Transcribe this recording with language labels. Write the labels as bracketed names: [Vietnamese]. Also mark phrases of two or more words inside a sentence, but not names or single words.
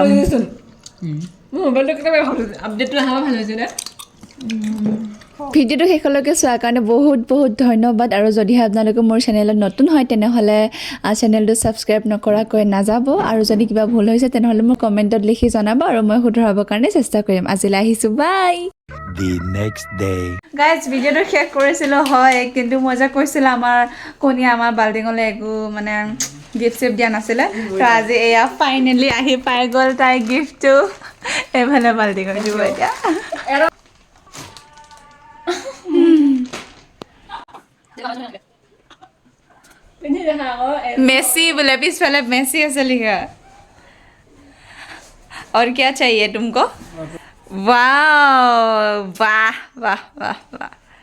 [Assamese] মোৰ মোবাইলটো কেতিয়াবা ভাল হৈছে আপডেটটো অহা ভাল হৈছে নে ভিডিঅ'টো শেষলৈকে চোৱাৰ কাৰণে বহুত বহুত ধন্যবাদ আৰু যদিহে আপোনালোকে মোৰ চেনেলত নতুন হয় তেনেহ'লে চেনেলটো ছাবস্ক্ৰাইব নকৰাকৈ নাযাব আৰু যদি কিবা ভুল হৈছে তেনেহ'লে মোক কমেণ্টত লিখি জনাব আৰু মই শুধৰাবৰ কাৰণে চেষ্টা কৰিম আজিলৈ আহিছোঁ বাই [English] The next day. [Assamese] গাইজ ভিডিঅ'টো শেষ কৰিছিলোঁ হয় কিন্তু মই যে কৈছিলোঁ আমাৰ কণীয়ে আমাৰ বাল্টিঙলৈ একো মানে গিফ্ট চিফ্ট দিয়া নাছিলে তো আজি এয়া ফাইনেলি আহি পাই গ'ল তাই গিফ্টটো এইফালে বাল্টিঙত দিব এতিয়া পিন্ধি দেখা আকৌ [Hindi] मेसी बोले पिछवाले मेसी ऐसे लिखा और क्या चाहिए तुमको वाह वाह वाह वाह वाह